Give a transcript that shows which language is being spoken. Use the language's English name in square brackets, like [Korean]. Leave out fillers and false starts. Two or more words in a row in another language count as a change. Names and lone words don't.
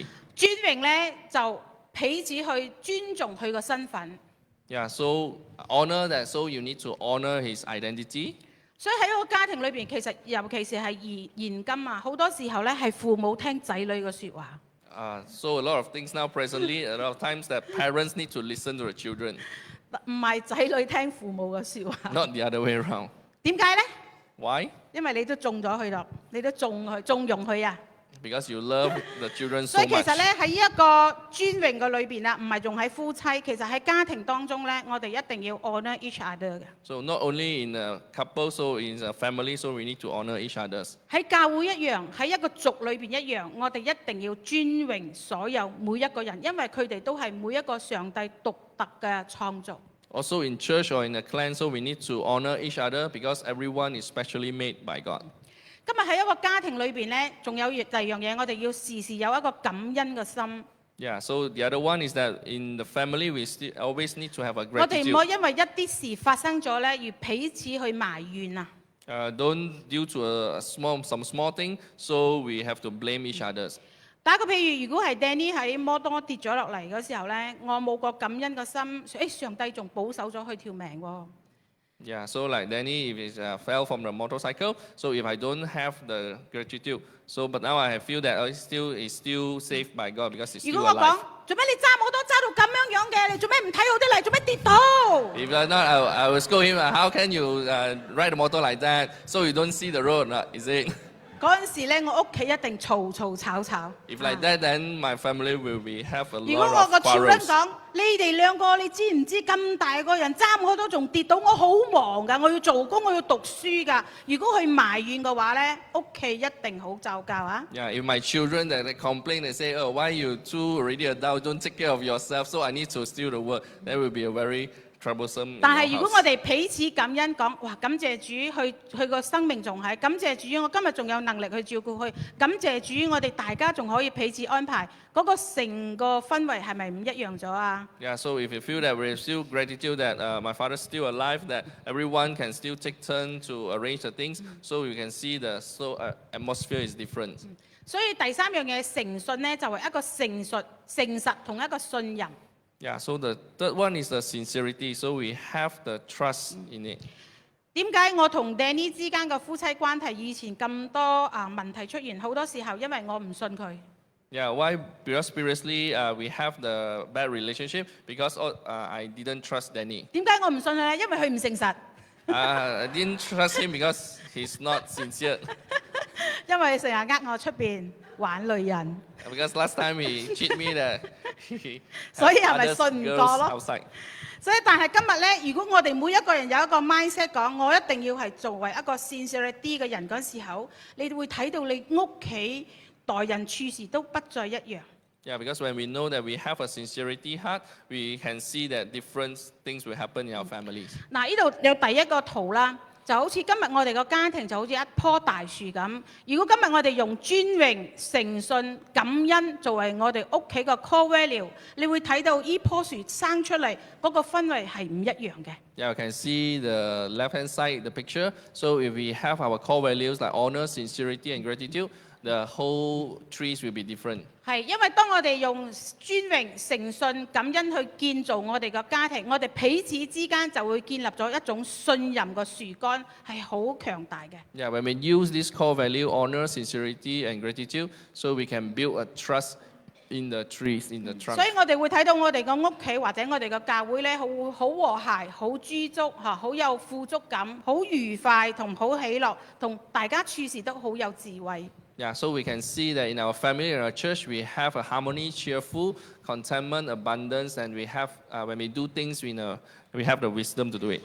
[Cantonese] 尊榮咧就彼此去尊重佢個身份， [English] Yeah, so honor that, so you need to honor his identity. [Cantonese] 所以喺一個家庭裏邊，其實尤其是係現今啊，好多時候咧係父母聽仔女嘅説話。 [English] So a lot of things now presently, a lot of times that parents need to listen to the children, [Cantonese] 唔係仔女聽父母嘅説話。 [English] not the other way around. [Cantonese] 點解呢？ [English] Why? [Cantonese] 因為你都縱咗佢咯，你都縱容佢啊。 [English] Because you love the children [Cantonese] 所 [English] so [Cantonese] 以其實 [English] much. [Cantonese] 咧喺呢一個尊榮嘅裏邊啊，唔係用喺夫妻，其實喺家庭當中咧，我哋一定要 [English] honour each other [Cantonese] 嘅。 [English] So not only in a couple, so in a family, so we need to honor each others. [Cantonese] 喺教會一樣，喺一個族裏邊一樣，我哋一定要尊榮所有每一個人，因為佢哋都係每一個上帝獨特嘅創造。 [English] Also in church or in a clan, so we need to honor each other because everyone is specially made by God. [Cantonese] 今日喺一個家庭裏邊咧，仲有第二樣嘢，我哋要時時有一個感恩嘅心。 [English] Yeah, so the other one is that in the family, we still always need to have a [Cantonese] 我哋唔可 [English] gratitude. [Cantonese] 以因為一啲事發生咗咧，而彼此去埋怨啊！ [English] Don't due to some small thing, so we have to blame each others. [Cantonese] 打個譬如，如果係 Danny 喺摩多跌咗落嚟嗰時候咧，我冇個感恩嘅心，上帝仲保守咗佢條命喎。 [English] Yeah, so like Danny, if he fell from the motorcycle, so if I don't have the gratitude, so but now I feel that he's still saved by God because he's [Cantonese] 如 [English] still [Cantonese] 果我講 [English] alive. [Cantonese] 做咩你揸摩托揸到咁樣嘅，你做咩唔睇好啲嚟？做咩跌倒？ [English] If not, I will scold him. How can you ride a motor like that? So you don't see the road, is it? [Cantonese] 嗰陣時咧，我屋企一定嘈嘈吵吵。 [English] If like that, then my family will have a [Cantonese] 如果 [English] lot [Cantonese] 我 [English] of 個 children quarrels. [Cantonese] 講，你哋兩個你知唔知咁大個人揸摩托仲跌倒？我好忙㗎，我要做工，我要讀書㗎。如果佢埋怨嘅話咧，屋企一定好就教啊！ [English] Yeah, if my children that they complain, they say, "Oh, why you two already adult don't take care of yourself? So I need to steal the work." That will be a very troublesome. in [Cantonese] 但 [English] our [Cantonese] 係如果 [English] house. [Cantonese] 我哋彼此感恩講，哇！感謝主，佢個生命仲喺，感謝主，我今日仲有能力去照顧佢，感謝主，我哋大家仲可以彼此安排，嗰、個成個氛圍係咪唔一樣咗啊？ [English] Yeah, so if you feel that we're still gratitude that my father's still alive, that everyone can still take turn to arrange the things, so you can see the atmosphere is different. [Cantonese] 所以第三樣嘢誠信呢，就係一個誠實同一個信任。 [English] Yeah, so the third one is the sincerity. So we have the trust in it. [Cantonese] 點解我同 Danny 之間嘅夫妻關係以前咁多問題出現？好多時候因為我唔信佢。 [English] Yeah, why? Because previously we have the bad relationship because I didn't trust Danny. [Cantonese] 點解我唔信佢呢？因為佢唔誠實， [English] I didn't trust him because he's not sincere. [Cantonese] 因為成日呃我出邊玩女人。 [English] Because last time he cheat me that he [Cantonese] 所以 [English] had [Cantonese] 係咪 [English] others [Cantonese] 信唔 [English] girls [Cantonese] 過咯？ [English] outside. [Cantonese] 所以但係今日咧，如果我哋每一個人有一個 mindset 講，我一定要係作為一個 sincere 啲嘅人嗰時候，你會睇到你屋企待人處事都不再一樣。 [English] Yeah, because when we know that we have a sincerity heart, we can see that different things will happen in our families. [Cantonese] 嗱，呢度有第一個圖啦，就好似今日我哋個家庭就好似一棵大樹咁。如果今日我哋用尊榮、誠信、感恩作為我哋屋企個 [English] core value， [Cantonese] 你會睇到呢棵樹生出嚟嗰個氛圍係唔一樣嘅。 [English] Yeah, you can see the left-hand side, the picture. So if we have our core values like honor, sincerity, and gratitude, the whole trees will be different. [Cantonese] 係，因為當我哋用尊榮、誠信、感恩去建造我哋個家庭，我哋彼此之間就會建立咗一種信任嘅樹幹，係好強大嘅。 [English] Yeah, when we use this core value, honor, sincerity, and gratitude, so we can build a trust in the trees, in the trunk. [Cantonese] 所以我哋會睇到我哋個屋企或者我哋個教會咧，好和諧、好知足嚇，好有富足感、好愉快同好喜樂，同大家處事都好有智慧。 [English] Yeah, so we can see that in our family, in our church, we have a harmony, cheerful, contentment, abundance, and we have, when we do things, we have the wisdom to do it.